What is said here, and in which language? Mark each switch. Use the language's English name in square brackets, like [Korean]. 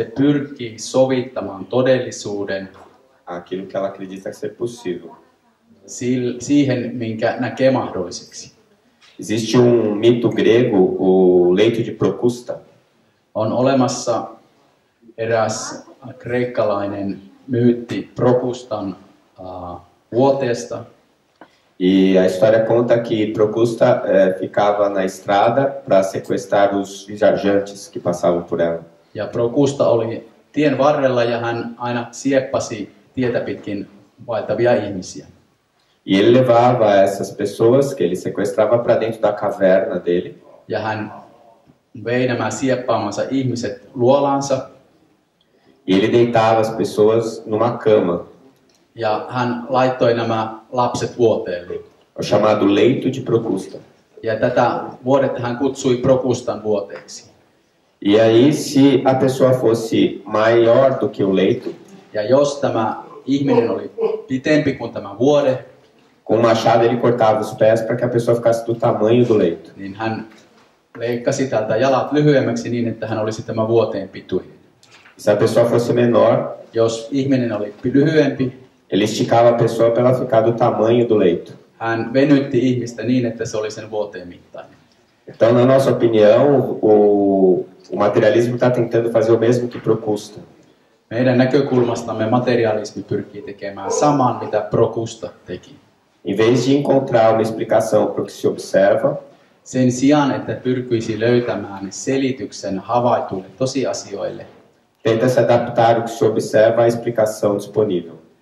[Finnish] pyrkii sovittamaan todellisuuden [Portuguese] àquilo que ela acredita ser possível. [Finnish] siihen, minkä näkee mahdolliseksi. [Portuguese] Existe mito grego, o leito de Procusta, [Finnish] On olemassa eräs kreikkalainen myytti Prokustan vuoteesta. [Portuguese] e a história conta que Procusta ficava na estrada para sequestrar os viajantes que passavam por ela. [Finnish] Ja Prokusta oli tien varrella ja hän aina sieppasi tietä pitkin vaeltavia ihmisiä. [Portuguese] E ele levava essas pessoas que ele sequestrava para dentro da caverna dele. [Finnish] Ja hän vei nämä sieppaamansa ihmiset luolaansa. [Portuguese] E ele deitava as pessoas numa cama, [Finnish] Ja hän laittoi nämä lapset vuoteelle. [Portuguese] o chamado leito de Procusta. [Finnish] Ja tätä vuodetta hän kutsui Prokustan vuoteeksi. [Portuguese] E aí, se a pessoa fosse maior do que o leito, [Finnish] Ja jos tämä ihminen oli pitempi kuin tämä vuode, [Portuguese] com um machado ele cortava os pés para que a pessoa ficasse do tamanho do leito. [Finnish] niin hän leikkasi tältä jalat lyhyemmäksi niin, että hän olisi tämä vuoteen pituinen. [Portuguese] Se a pessoa fosse menor, [Finnish] Jos ihminen oli lyhyempi, [Portuguese] ele esticava a pessoa para ela ficar do tamanho do leito. [Finnish] hän venytti ihmistä niin, että se oli sen vuoteen mittainen. [Portuguese] Então, na nossa opinião, o materialismo está tentando fazer o mesmo que Procusta. [Finnish] Meidän näkökulmastamme materialismi pyrkii tekemään saman, mitä Procusta teki. [Portuguese] Em vez de encontrar uma explicação para o que se observa, [Finnish] Sen sijaan, että pyrkisi löytämään selityksen havaituille tosiasioille, [Portuguese] tenta se adaptar o que se observa à explicação disponível.